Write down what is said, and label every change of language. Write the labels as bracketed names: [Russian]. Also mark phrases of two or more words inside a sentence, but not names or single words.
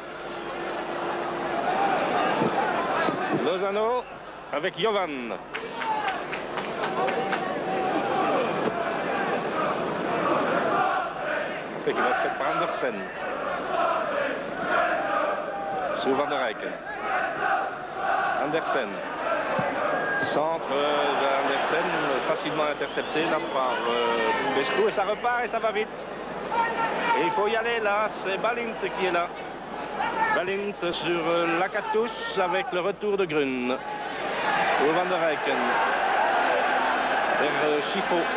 [French] Lozano avec Jovan. Qui va être fait par Andersen. Sur Van der Eycken. Andersen. Centre d'Andersen, facilement intercepté là par Bumbescu. Et ça repart et ça va vite. Et il faut y aller là, c'est Balint qui est là. Balint sur Lakatos avec le retour de Grun. Pour Van der Eycken. Vers Chifo.